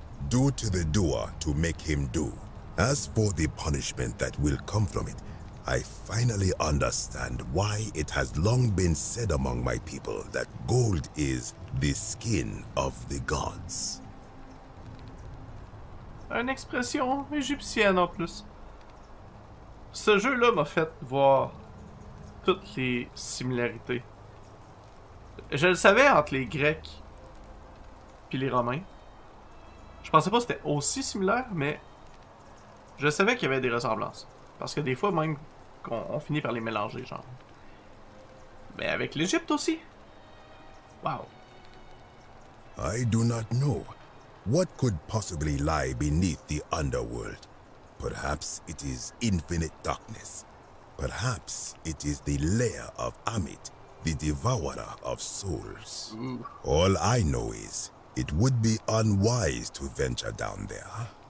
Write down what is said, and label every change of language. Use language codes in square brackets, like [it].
[en] Do to the doer to make him do. As for the punishment that will come from it, I finally understand why it has long been said among my people that gold is the skin of the gods. [fr] Une expression égyptienne en plus. Ce jeu-là m'a fait voir toutes les similarités. Je le savais entre les Grecs puis les Romains. Je pensais pas que c'était aussi similaire, mais je savais qu'il y avait des ressemblances. Parce que des fois, même, on finit par les mélanger, genre. Mais avec l'Égypte aussi. [en] Wow. I do not know. What could possibly lie beneath the underworld? Perhaps it is infinite darkness. Perhaps it is the lair of Amit, the devourer of souls. Ooh. All I know is, it would be unwise to venture down there.